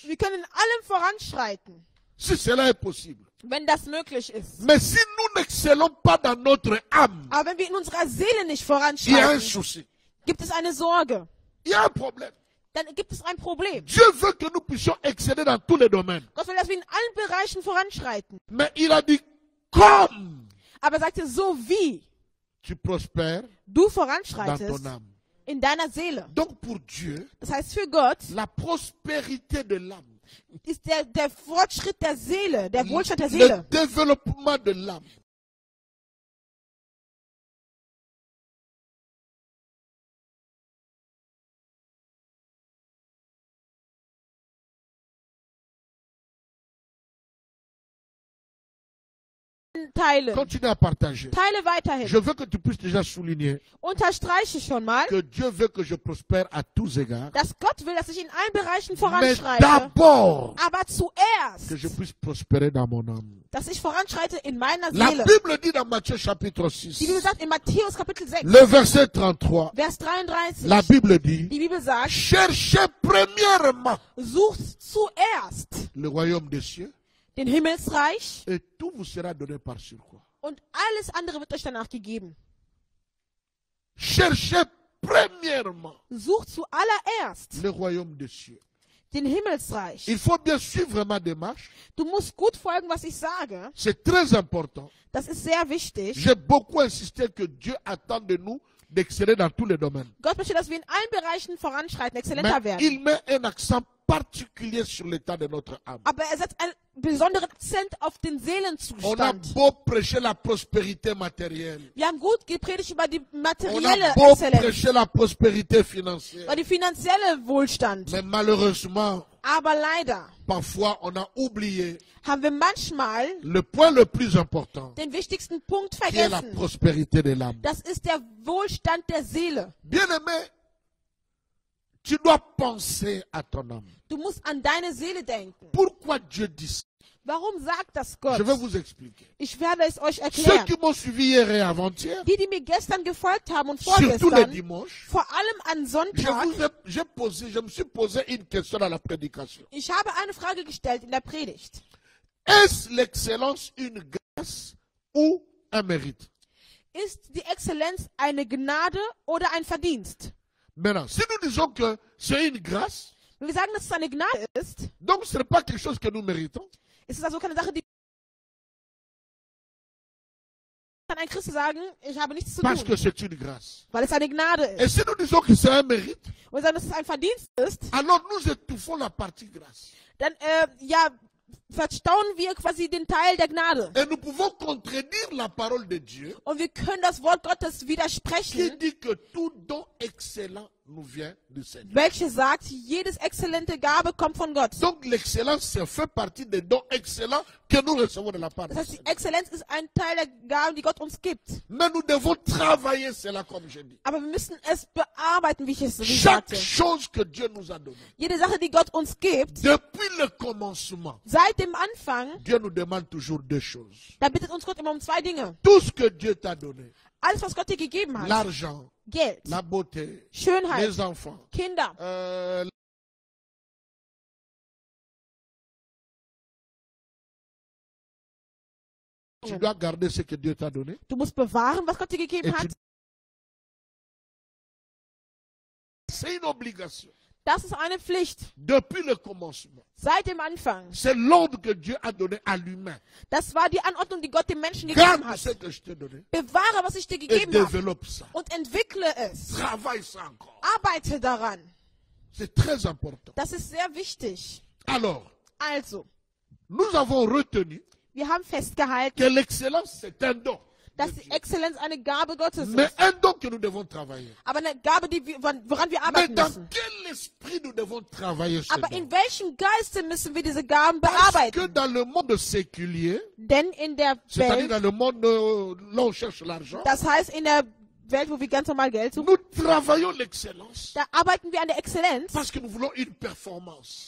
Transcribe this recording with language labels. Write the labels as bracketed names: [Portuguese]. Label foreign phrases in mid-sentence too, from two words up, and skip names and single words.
[German] Wir können in allem voranschreiten, [French] si cela est possible. [German] wenn das möglich ist. [French] Mais si nous n'excellons pas dans notre âme, [German] Aber wenn wir in unserer Seele nicht [French] il y a un [German] voranschreiten, [French] souci, [German] gibt es eine Sorge. [French] il y a un problème. [German] Dann gibt es ein Problem. [French] Dieu veut que nous puissions exceller dans tous les domaines. [German] Gott will, dass wir in allen Bereichen voranschreiten. [French] Mais il a dit, comme [German] Aber er sagte, so wie [French] tu prospères [German] du [French] dans [German] voranschreitest [French] ton âme. [German] in deiner Seele. [French] Donc pour Dieu, [German] Das heißt für Gott, [French] la prospérité de l'âme, [German] ist der Fortschritt der Seele, der Wohlstand der [French] le [German] Seele. [French] développement de l'âme. [German] Teile. [French] Continue à partager. [German] Teile weiterhin. [French] Je veux que tu puisses déjà souligner [German] Unterstreiche schon mal, [French] que Dieu veut que je prospère à tous égards, [German] dass Gott will, dass ich in allen Bereichen [French] mais [German] voranschreite. [French] d'abord [German] Aber zuerst, [French] que je puisse prospérer dans mon âme. [German] dass ich voranschreite in meiner [French] La [German] Seele. [French] Bible dit dans Matthieu chapitre 6, [German] Die Bibel sagt in Matthäus Kapitel 6, [French] le verset 33, [German] Vers 33, [French] la Bible dit, [German] die Bibel sagt, [French] cherchez premièrement [German] sucht zuerst [French] le royaume des cieux [German] den Himmelsreich [French] et tout vous sera donné par surcroît. [German] und alles andere wird euch danach gegeben. [French] Cherchez premièrement [German] Sucht zuallererst [French] le royaume des cieux. [German] den Himmelsreich. [French] Il faut bien suivre ma démarche. [German] Du musst gut folgen, was ich sage. [French] C'est très important. [German] Das ist sehr wichtig. [French] J'ai beaucoup insisté que Dieu attend de nous d'exceller dans tous les domaines. [German] Gott möchte, dass wir in allen Bereichen voranschreiten, exzellenter [French] Mais [German] werden. [French] il met un accent particulier sur l'état de notre âme. [German] Aber er setzt einen besonderen Akzent auf den [French] On a [German] Seelenzustand. [French] beau prêcher la prospérité matérielle. [German] Wir haben gut gepredigt über die [French] On [German] materielle [French] a beau [German] Exzellenz, [French] prêcher la prospérité financière. [German] über die finanzielle Wohlstand. [French] Mais malheureusement, [German] Aber leider [French] parfois on a oublié [German] haben wir manchmal [French] le point le plus important, [German] den wichtigsten Punkt [French] qui est la [German] vergessen. [French] prospérité de l'âme. [German] Das ist der Wohlstand der Seele. [French] Bien-aimé, tu dois penser à ton âme. [German] Du musst an deine Seele denken. [French] Pourquoi Dieu dit ça? [German] Warum sagt das Gott? [French] Je vais vous expliquer. [German] Ich werde es euch [French] Ceux [German] erklären. [French] qui m'ont suivi hier et avant-hier, [German] Die mir gestern gefolgt haben und [French] surtout les [German] vorgestern, [French] dimanches, [German] vor allem an Sonntag, [French] je me suis posé une question dans la prédication. [German] ich habe eine Frage gestellt in der Predigt. [French] Est-ce l'excellence une grâce ou un mérite? [German] Ist die Exzellenz eine Gnade oder ein Verdienst? [French] Maintenant, si nous disons que c'est une grâce, [German] Wenn wir sagen, dass es eine Gnade ist, [French] donc ce n'est pas quelque chose que nous méritons. [German] ist es also keine Sache, die kann ein Christ sagen, ich habe nichts zu [French] Parce que [German] tun, [French] c'est une grâce. [German] weil es eine Gnade [French] Et [German] ist. [French] si nous disons que c'est un mérite, [German] Und wir sagen, dass es ein Verdienst ist, [French] alors nous étouffons la partie grâce. [German] dann verstauen wir quasi den Teil der Gnade. [French] Et nous pouvons contredire la parole de Dieu [German] Und wir können das Wort Gottes [French] qui [German] widersprechen, [French] dit que tout don excellent nous vient du Seigneur. [German] welche sagt, jedes exzellente Gabe kommt von Gott. [French] Donc l'excellence, ça fait partie des dons excellents que nous recevons de la part de [German] Das heißt, die [French] Seigneur. [German] Exzellenz ist ein Teil der Gaben, die Gott uns gibt. [French] Mais nous devons travailler cela comme je dis. [German] Aber wir müssen es bearbeiten, wie ich es [French] Chaque [German] sagte. [French] chose que Dieu nous a donnée, [German] Jede Sache, die Gott uns gibt, [French] depuis le commencement, [German] seit dem Anfang, [French] Dieu nous demande toujours deux choses. [German] da bittet uns Gott immer um zwei Dinge. [French] Tout ce que Dieu t'a donné, [German] Alles, was Gott dir gegeben hat. [French] l'argent, [German] Geld, [French] la beauté, [German] Schönheit, [French] les enfants, [German] Kinder. [French] tu dois garder ce que Dieu t'a donné. [German] Du musst bewahren, was Gott dir gegeben [French] Et [German] hat. [French] c'est une obligation. [German] Das ist eine Pflicht. [French] Depuis le commencement, [German] Seit dem Anfang. [French] c'est l'ordre que Dieu a donné à l'humain. [German] Das war die Anordnung, die Gott dem Menschen gegeben [French] Garde [German] hat. [French] ce que je t'ai donné [German] Bewahre, was ich dir [French] et [German] gegeben habe. [French] développe ça. [German] Und entwickle es. [French] Travaille ça encore. [German] Arbeite daran. [French] C'est très important. [German] Das ist sehr wichtig. [French] Alors, [German] Also, [French] nous avons retenu [German] wir haben festgehalten, [French] que l'excellence, c'est un don. [German] dass die Exzellenz eine Gabe Gottes [French] Mais [German] ist. [French] un don que nous devons travailler. [German] Aber eine Gabe, woran wir [French] Mais [German] arbeiten [French] dans [German] müssen. [French] quel esprit nous devons travailler ce [German] Aber [French] don? [German] in welchem Geiste müssen wir diese Gaben [French] Parce que [German] bearbeiten? [French] dans le monde séculier, [German] Denn in der [French] c'est-à-dire [German] Welt, [French] dans le monde là où on cherche l'argent, [German] das heißt in der Welt, wo wir ganz normal Geld suchen, [French] nous travaillons l'excellence [German] da arbeiten wir an der Exzellenz, [French] parce que nous voulons une performance.